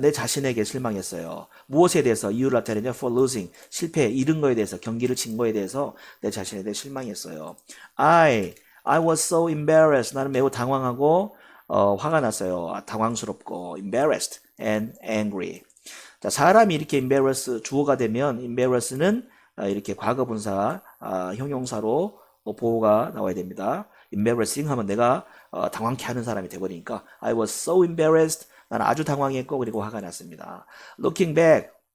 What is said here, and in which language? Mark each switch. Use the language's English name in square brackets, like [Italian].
[Korean] 내 자신에게 실망했어요. 무엇에 대해서? 이유를 나타내냐? [English] for losing. [Korean] 실패, 잃은 거에 대해서, 경기를 진 거에 대해서 내 자신에 대해 실망했어요. [English] I was so embarrassed. [Korean] 나는 매우 당황하고 화가 났어요. 당황스럽고 [English] embarrassed and angry. [Korean] 자, 사람이 이렇게 embarrass 주어가 되면 embarrass는 이렇게 과거분사 형용사로 보호가 나와야 됩니다. embarrassing 하면 내가 당황케 하는 사람이 되버리니까 [English] I was so embarrassed. [Korean] 나는 아주 당황했고 그리고 화가 났습니다. [English] Looking back.